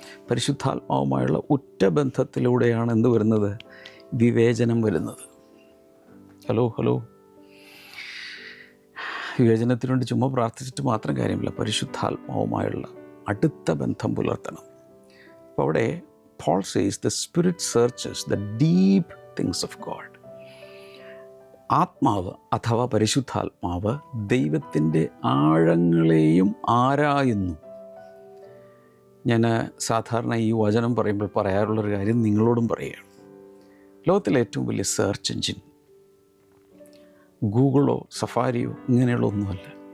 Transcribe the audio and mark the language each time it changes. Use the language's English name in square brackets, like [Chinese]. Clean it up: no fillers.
[Malayalam] പരിശുദ്ധാത്മാവുമായുള്ള ഉറ്റബന്ധത്തിലൂടെയാണ് എന്ത് വരുന്നത്? വിവേചനം വരുന്നത്. ഹലോ വിവേചനത്തിന് വേണ്ടി ചുമ്മാ പ്രാർത്ഥിച്ചിട്ട് മാത്രം കാര്യമില്ല, പരിശുദ്ധാത്മാവുമായുള്ള അടുത്ത ബന്ധം പുലർത്തണം. അപ്പോൾ അവിടെ [English] Paul says the Spirit searches the deep things of God. [Malayalam] ആത്മാവ് അഥവാ പരിശുദ്ധാത്മാവ് ദൈവത്തിൻ്റെ ആഴങ്ങളെയും ആരായുന്നു. ഞാൻ സാധാരണ ഈ വചനം പറയുമ്പോൾ പറയാറുള്ളൊരു കാര്യം നിങ്ങളോടും പറയുകയാണ്. ലോകത്തിലെ ഏറ്റവും വലിയ സെർച്ച് എഞ്ചിൻ ഗൂഗിളോ സഫാരിയോ ഇങ്ങനെയുള്ള ഒന്നുമല്ല.